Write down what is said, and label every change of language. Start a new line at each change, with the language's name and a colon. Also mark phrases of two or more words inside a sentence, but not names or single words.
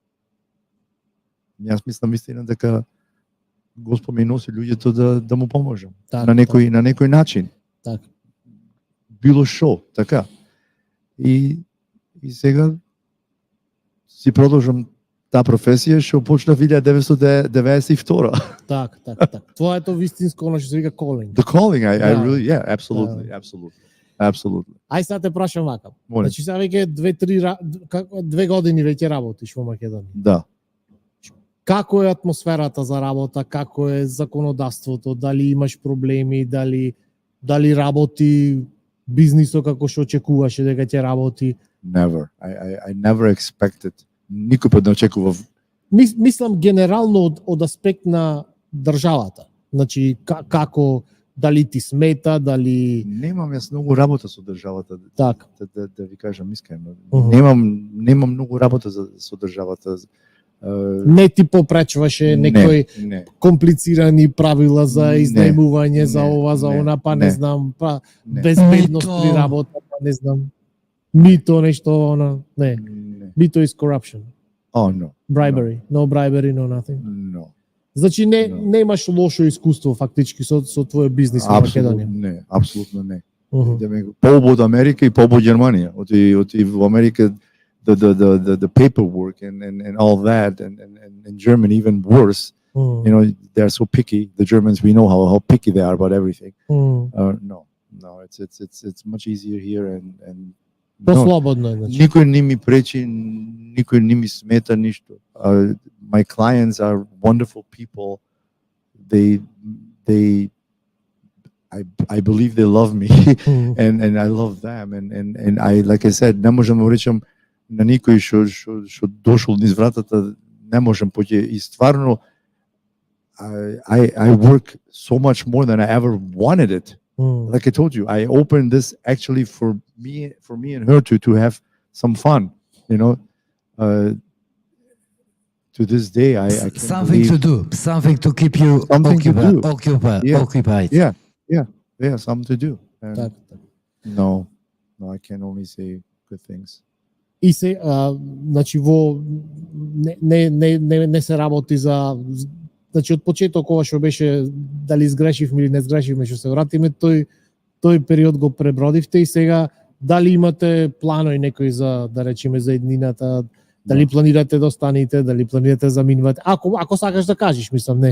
Macedonian: Јас мислам истина дека Господ ме носи луѓето да му поможам на некој начин. Така. Било шо, така. И сега си продолжам таа професија што почна 1992. Така. Твоето вистинско она што се вика calling.
English: The calling, I really, yeah, absolutely.
Macedonian: Ај сега те прашам вака. Значи сега веќе 2 години веќе работиш во Македонија. Да. Како е атмосферата за работа, како е законодавството, дали имаш проблеми, дали работи бизнисот како што очекуваше дека ќе работи?
English: Never. I never expected.
Macedonian: Никој пат не очекував. Мислам генерално од аспект на државата. Значи како, дали ти смета, дали Немам јас многу работа со државата. Так. Да ви кажам искрено. Немам многу работа со државата. Не ти попречваше некои комплицирани правила за изнајмување, за ова, за она, па не знам, па безбедност при работа, па не знам. Мито, нешто, она, не. Мито
English: is corruption. Oh, no. Bribery. No bribery, no nothing. No.
Macedonian: Значи немаш лошо искуство фактички со твој бизнис во Македонија. Не, апсолутно не. Побод Америка и побод Германија. Оти во Америка
English: the paperwork and all that and in Germany even worse. You know, they're so picky. The Germans, we know how picky they are about everything. No, it's much easier here and
Macedonian: Послободно, значи. Никој не ми пречи, никој не ми смета ништо.
English: My clients are wonderful people. I believe they love me and I love them and I, like I said,
Macedonian: не можам да речам на никој што дошол низ вратата, не можам поќе и стварно
English: I work so much more than I ever wanted it. Like I told you, I opened this actually for me and her to have some fun, you know. To this day, I can't something to do, something to keep you occupied. Yeah, something to do. And no, I can only say good things.
Macedonian: И се, значи во не се работи за, значи од почеток ова што беше дали изгрешивме или не изгрешивме што се вратиме, тој период го пребродивте и сега дали имате планови некои за, да речеме, за еднината, дали планирате да останете, дали планирате да заминувате, ако сакаш да кажеш, мислам, не.